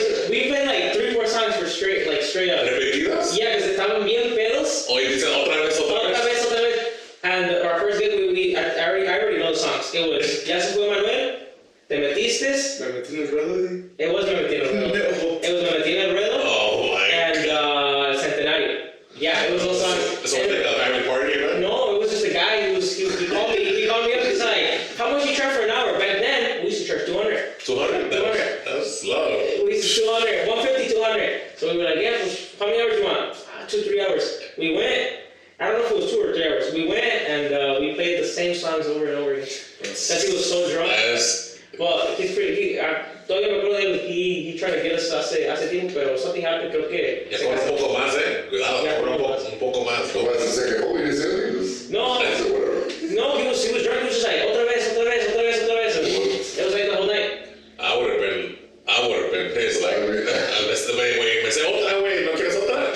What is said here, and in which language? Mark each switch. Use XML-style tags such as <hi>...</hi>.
<en>We played like 3-4 songs for straight up.</en> <es>¿Repetidas?</es> <en>Yeah, because</en> <es>estaban bien pedos. O dicen otra vez.</es> <en>And our first gig, I already know the songs. It was Ya se fue Manuel, Te metiste.</en> <es>Me metí en el ruedo.</es> <en>It was Me metí en el ruedo. It was Me metí en el ruedo. Oh my. And Centenario. Yeah, it was those songs. So like a family party, right? No, it was just a guy he called me up. He's like, how much you charge for an hour? Back then, we used to charge 200. 200? That's low. We used to 200, 150, 200. So we were like, yeah, how many hours do you want? 2-3 hours. We went. I don't know if it was 2 or 3 hours. We went and we played the same songs over and over again. Because he was so drunk. Yes. Well, he's pretty.</en> <es>Todavía me acuerdo de él.</es> <en>He tried to get us</en> <es>hace tiempo, pero</es> <en>something happened.</en> <es>Creo que. Ya cobra un poco más, Cuidado,</es> <en>Yeah,</en> <es>cobra un poco más.</es> <en>So I say, oh, you didn't say anything? No, I said, whatever. no, he was drunk. He was just like</en> <es>otra vez.</es> <en>And it was like the whole night. I would have been pissed. Like, wait, me say</en> <es>otra, güey, ¿no quieres otra?</es>